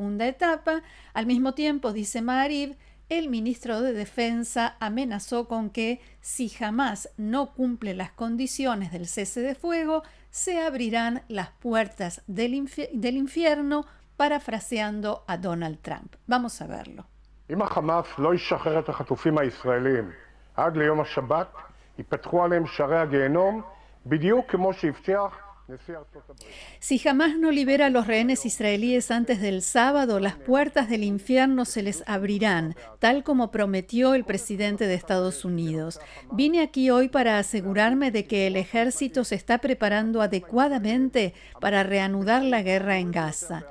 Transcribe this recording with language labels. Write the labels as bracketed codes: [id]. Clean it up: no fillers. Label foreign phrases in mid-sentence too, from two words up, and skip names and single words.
[es] Al mismo tiempo, dice Ma'ariv, el ministro de Defensa amenazó con que si Hamás no cumple las condiciones del cese de fuego, se abrirán las puertas del infierno, parafraseando a Donald Trump. Vamos a verlo. [he] אם החמאס לא ישחרר את החטופים הישראלים עד ליום השבת, ייפתחו עליהם שערי הגיהנום, בדיוק כמו שהבטיח נשיא ארצות הברית. [es] Si Hamás no libera a los rehenes israelíes antes del sábado, las puertas del infierno se les abrirán, tal como prometió el presidente de Estados Unidos. Vine aquí hoy para asegurarme de que el ejército se está preparando adecuadamente para reanudar la guerra en Gaza.